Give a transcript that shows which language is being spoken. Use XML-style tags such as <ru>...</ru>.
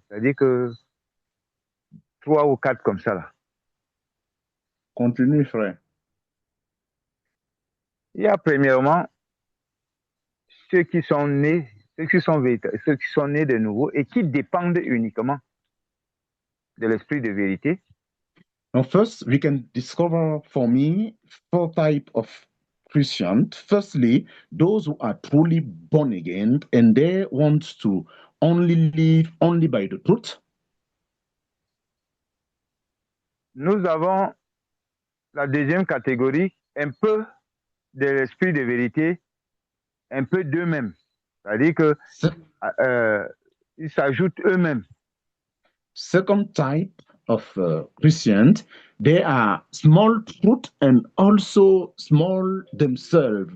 <fr>C'est-à-dire que 3 ou 4 comme ça, là. Continue, frère. Il y a premièrement ceux qui sont nés, ceux qui sont nés de nouveau et qui dépendent uniquement de l'esprit de vérité.</fr> <en>Now, first, we can discover for me 4 types of Christians. Firstly, those who are truly born again and they want to only live only by the truth.</en> <fr>nous avons la deuxième catégorie, un peu de l'esprit de vérité, un peu d'eux-mêmes. C'est-à-dire que ils s'ajoutent eux-mêmes.</fr> <en>Second type of Christians, they are small truth and also small themselves.</en>